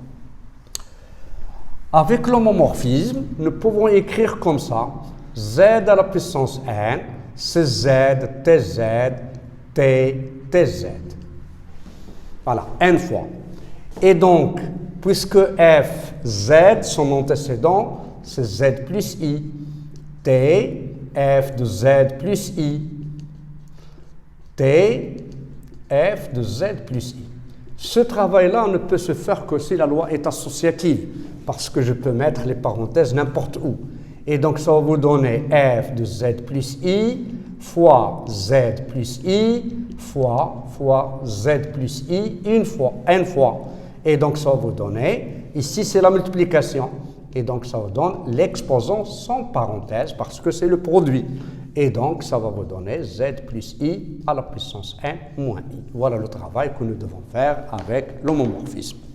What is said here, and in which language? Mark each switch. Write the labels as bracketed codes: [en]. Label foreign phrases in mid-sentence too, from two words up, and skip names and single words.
[fr] Avec l'homomorphisme, nous pouvons écrire comme ça. Z à la puissance n, c'est Z, TZ, T, TZ. Voilà, n fois. Et donc, puisque F, Z, son antécédent, c'est Z plus I. T, F de Z plus I. T, F de Z plus I. Ce travail-là ne peut se faire que si la loi est associative, parce que je peux mettre les parenthèses n'importe où. Et donc, ça va vous donner F de Z plus I fois Z plus I fois Z plus I une fois, n fois. Et donc, ça va vous donner, ici, c'est la multiplication. Et donc, ça vous donne l'exposant sans parenthèse parce que c'est le produit. Et donc, ça va vous donner Z plus I à la puissance n moins I. Voilà le travail que nous devons faire avec l'homomorphisme.